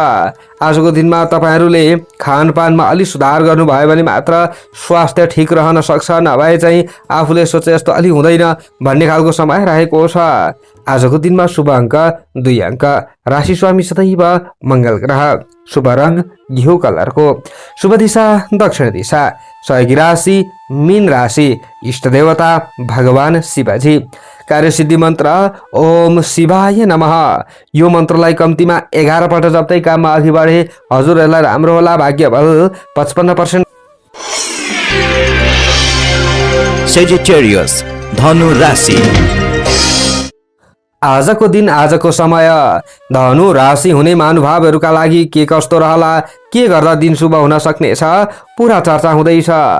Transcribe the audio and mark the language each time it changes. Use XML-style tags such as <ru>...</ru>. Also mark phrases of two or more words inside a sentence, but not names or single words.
<ne>आजको दिनमा तपाईँहरूले खानपानमा अलि सुधार गर्नुभयो भने मात्र स्वास्थ्य ठिक रहन सक्छ, नभए चाहिँ आफूले सोचे जस्तो अलि हुँदैन भन्ने खालको समय रहेको छ। आजको दिनमा शुभ अङ्क 2 अङ्क, राशि स्वामी सदैव मङ्गल ग्रह, शुभ रङ घिउ कलरको, शुभ दिशा दक्षिण दिशा, सहयोगी राशि मीन राशि, इष्ट देवता भगवान शिवजी, कार्यसिद्धि मन्त्र</ne> <sa>ओम शिवाय नमः।</sa> <ne>यो मन्त्रलाई कम्तीमा 11 पल्ट जप्दै काममा अघि बढे हजुरहरूलाई राम्रो होला। भाग्य बल 55%। Sagittarius, धनु राशि। आजको दिन आजको समय धनु राशि हुने महानुभावहरूका लागि के कस्तो रहला, के गर्दा दिन शुभ हुन सक्नेछ, पुरा चर्चा हुँदैछ।</ne>